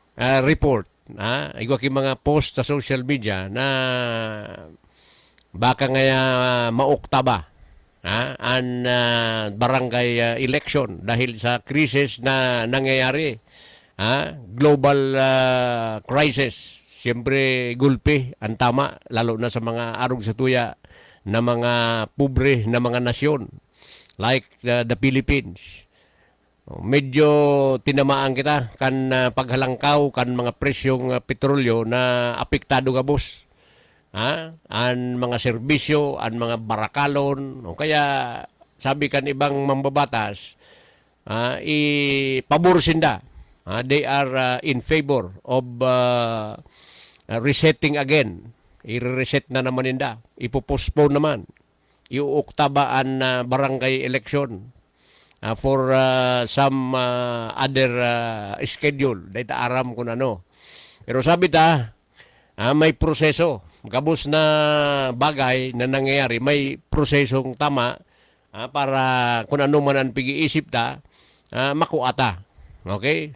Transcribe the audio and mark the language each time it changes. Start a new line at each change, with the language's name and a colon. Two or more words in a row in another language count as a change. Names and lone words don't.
Bikol: Igwa mga post sa social media na baka nga maukta ba an barangay election dahil sa krisis na nangyayari,
English: global crisis.
Bikol: Siyempre gulpi ang tama, lalo na sa mga arog sa tuya na mga pobre na mga nasyon
English: like the Philippines.
Bikol: Medyo tinamaan kita kan paghalangkaw kan mga presyong petrolyo na apektado gabos. An mga serbisyo, an mga barakalon, o kaya sabi kan ibang mambabatas, ipaborsinda.
English: They are in favor of resetting again.
Bikol: I-reset na naman ninda. Ipopostpone naman. Iuukta an barangay election
English: for some other schedule.
Bikol: Dahil aram kung ano. Pero sabi ta, may proseso. Gabos na bagay na nangyayari, may prosesong tama para kung ano man ang pag-iisip ta, makuata. Okay?